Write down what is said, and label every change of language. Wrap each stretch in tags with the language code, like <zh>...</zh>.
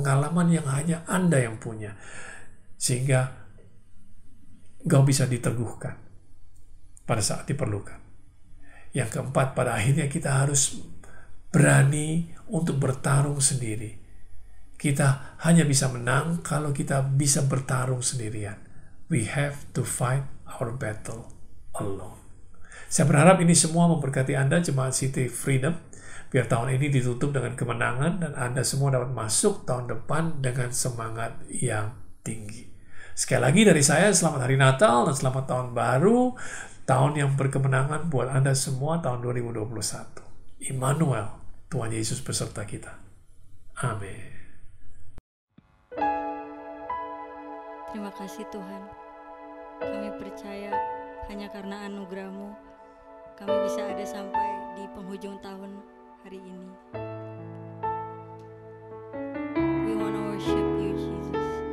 <id>Pengalaman yang hanya Anda yang punya. Sehingga engkau bisa diteguhkan pada saat diperlukan. Yang keempat, pada akhirnya kita harus berani untuk bertarung sendiri. Kita hanya bisa menang kalau kita bisa bertarung sendirian.</id> <en>We have to fight our battle alone.</en> <id>Saya berharap ini semua memberkati Anda, Jemaat City Freedom. Biar tahun ini ditutup dengan kemenangan dan Anda semua dapat masuk tahun depan dengan semangat yang tinggi. Sekali lagi dari saya, selamat Hari Natal dan selamat Tahun Baru. Tahun yang berkemenangan buat Anda semua tahun 2021. Immanuel, Tuhan Yesus beserta kita. Amin. Terima kasih Tuhan. Kami percaya hanya karena anugerah-Mu, kami bisa ada sampai di penghujung tahun hari ini.</id> <en>We want to worship you, Jesus.</en>